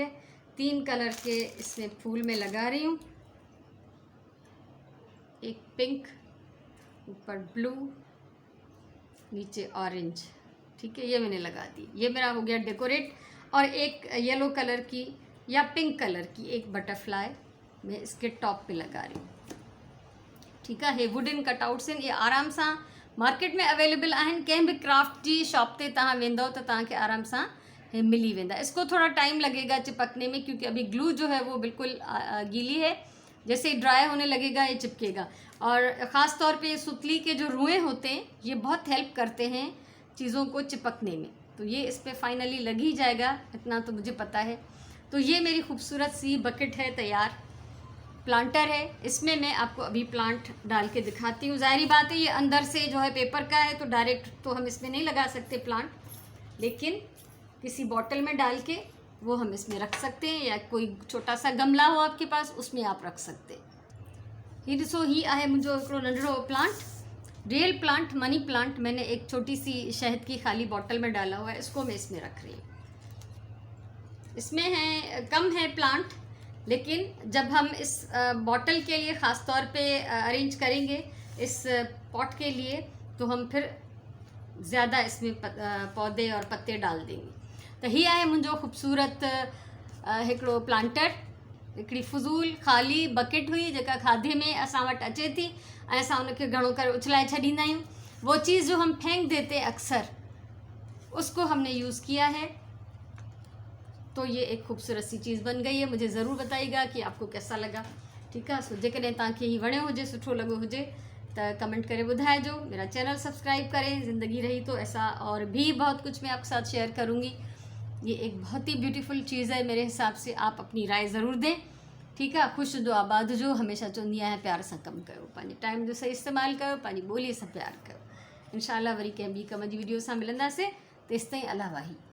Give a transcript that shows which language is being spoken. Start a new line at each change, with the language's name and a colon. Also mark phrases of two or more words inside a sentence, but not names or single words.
Urdu: 3 کلر کے اس میں پھول میں لگا رہی ہوں، ایک پنک، اوپر بلو، نیچے اورنج، ٹھیک ہے. یہ میں نے لگا دی، یہ میرا ہو گیا ڈیکوریٹ۔ اور ایک
English: yellow color
Urdu: کی یا
English: pink color
Urdu: کی ایک بٹرفلائی میں اس کے ٹاپ پہ لگا رہی ہوں، ٹھیک ہے.
Sindhi: हे
English: wooden cutouts
Sindhi: आहिनि, ये आराम सां मार्केट में अवेलेबल आहिनि। कंहिं भी क्राफ्ट जी शॉप ते तव्हां वेंदव त तव्हांखे आराम सां हे मिली वेंदा।
Urdu: اس کو تھوڑا ٹائم لگے گا چپکنے میں، کیونکہ ابھی گلو جو ہے وہ بالکل گیلی ہے. جیسے ہی ڈرائی ہونے لگے گا یہ چپکے گا۔ اور خاص طور پہ سُتلی کے جو روئیں ہوتے ہیں یہ بہت ہیلپ کرتے ہیں چیزوں کو چپکنے میں. تو یہ اس پر فائنلی لگ ہی جائے گا، اتنا تو مجھے پتہ ہے. تو یہ میری خوبصورت سی بکٹ ہے تیار، پلانٹر ہے. اس میں میں آپ کو ابھی پلانٹ ڈال کے دکھاتی ہوں۔ ظاہری بات ہے یہ اندر سے جو ہے پیپر کا ہے، تو ڈائریکٹ تو ہم اس میں نہیں لگا سکتے پلانٹ، لیکن کسی بوتل میں ڈال کے وہ ہم اس میں رکھ سکتے ہیں، یا کوئی چھوٹا سا گملا ہو آپ کے پاس اس میں آپ رکھ سکتے ہیں.
Sindhi: ही ॾिसो, ही आहे मुंहिंजो हिकिड़ो नंढड़ो प्लांट,
English: real plant, money plant.
Urdu: میں نے ایک چھوٹی سی شہد کی خالی بوتل میں ڈالا ہوا ہے، اس کو میں اس میں رکھ رہی ہوں. اس میں ہے کم ہے پلانٹ، لیکن جب ہم اس بوتل کے لیے خاص طور پہ ارینج کریں گے اس پاٹ کے لیے، تو ہم پھر زیادہ اس میں پودے اور پتے ڈال دیں گے.
Sindhi: तो ही आहे मुंहिंजो ख़ूबसूरत हिकिड़ो प्लांटर, हिकिड़ी फुज़ूल ख़ाली बकेट हुई जेका खाधे में असां वटि अचे थी ऐं असां उनखे घणो करे उछलाए छॾींदा आहियूं।
Urdu: وہ چیز جو ہم پھینک دیتے اکثر، اس کو ہم نے یوز کیا ہے. تو یہ ایک خوبصورت سی چیز بن گئی ہے۔ مجھے ضرور بتائیے گا کہ آپ کو کیسا لگا، ٹھیک ہے.
Sindhi: सो जेकॾहिं तव्हांखे ही वणियो हुजे, सुठो लॻो हुजे त कमेंट करे ॿुधाइजो।
Urdu: میرا چینل سبسکرائب کریں۔ زندگی رہی تو ایسا اور بھی بہت کچھ میں آپ کے ساتھ شیئر کروں گی. یہ ایک بہت ہی بیوٹیفل چیز ہے میرے حساب سے، آپ اپنی رائے ضرور دیں، ٹھیک ہے.
Sindhi: ख़ुश जो आबाद जो, हमेशा चवंदी आहियां प्यार सां कमु कयो, पंहिंजे टाइम जो सही इस्तेमालु कयो, पंहिंजी ॿोलीअ सां प्यार कयो।
Arabic: إن شاء الله
Sindhi: वरी कंहिं ॿी कम जी वीडियो सां मिलंदासीं। तेसिताईं अल्लाह वाही।